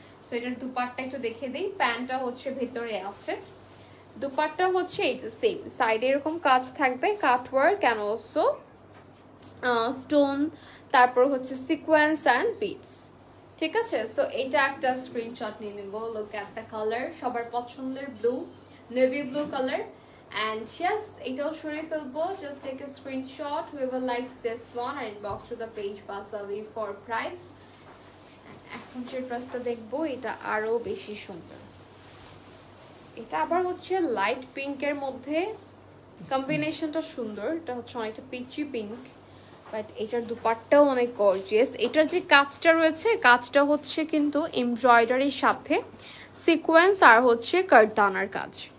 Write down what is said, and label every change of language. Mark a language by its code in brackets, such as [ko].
[bn] So এটার দুপাট্টা একটু দেখে দিই। প্যান্টটা হচ্ছে ভেতরে আছে, দুপাট্টা হচ্ছে এই যে সেম, সাইডে এরকম কাজ থাকবে, কাট ওয়ার্ক এন্ড অলসো স্টোন, তারপর হচ্ছে সিকোয়েন্স অ্যান্ড বিটস। ঠিক আছে, সো এটা একটা স্ক্রিনশট নিয়ে নিব। [en] look at the colour, [bn] সবার পছন্দের blue, navy blue colour. [en] And yes, [bn] এটাও সরিয়ে ফেলবো। [en] Just take a screenshot whoever likes this one and inbox to the page Vasavi for price. [bn] এখন যে ড্রেসটা দেখবো এটা আরো বেশি সুন্দর। এটা আবার হচ্ছে লাইট পিঙ্কের মধ্যে, কম্বিনেশনটা সুন্দর। এটা হচ্ছে অনেকটা পিচি পিঙ্ক, বাট এটার দুপাট্টাও অনেক গর্জিয়াস। এটার যে কাজটা রয়েছে, কাজটা হচ্ছে কিন্তু এমব্রয়ডারির সাথে সিকোয়েন্স আর হচ্ছে কারদানার কাজ।